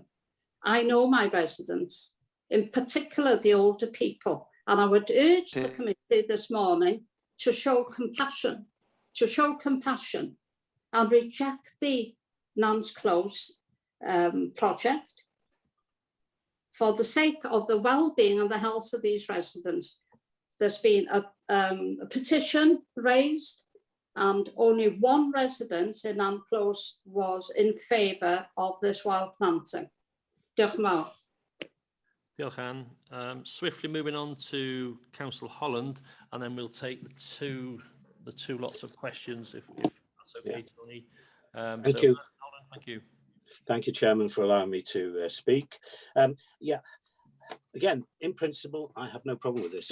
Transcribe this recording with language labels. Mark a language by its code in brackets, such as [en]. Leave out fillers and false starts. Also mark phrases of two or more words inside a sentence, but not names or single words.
[en] I know my residents, in particular the older people, and I would urge the committee this morning to show compassion, and reject the Nance Close project for the sake of the well-being and the health of these residents. There's been a petition raised, and only one resident in Nance Close was in favour of this wild planting. [cy] Diolch yn fawr. Diolch, Anne. [en] Swiftly moving on to Councillor Holland, and then we'll take the two lots of questions if that's okay, Tony. Thank you. Holland, thank you. Thank you, Chairman, for allowing me to speak. Yeah, again, in principle, I have no problem with this.